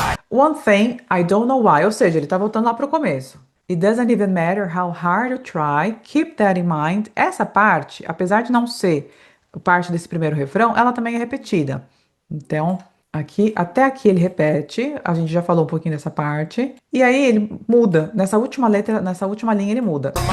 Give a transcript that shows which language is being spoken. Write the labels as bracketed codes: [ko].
[en] One thing, I don't know why, [pt] ou seja, ele tá voltando lá pro começo. [en] It doesn't even matter how hard you try, keep that in mind. [pt] Essa parte, apesar de não ser parte desse primeiro refrão, ela também é repetida. Então, até aqui ele repete, a gente já falou um pouquinho dessa parte, e aí ele muda, nessa última letra, nessa última linha ele muda.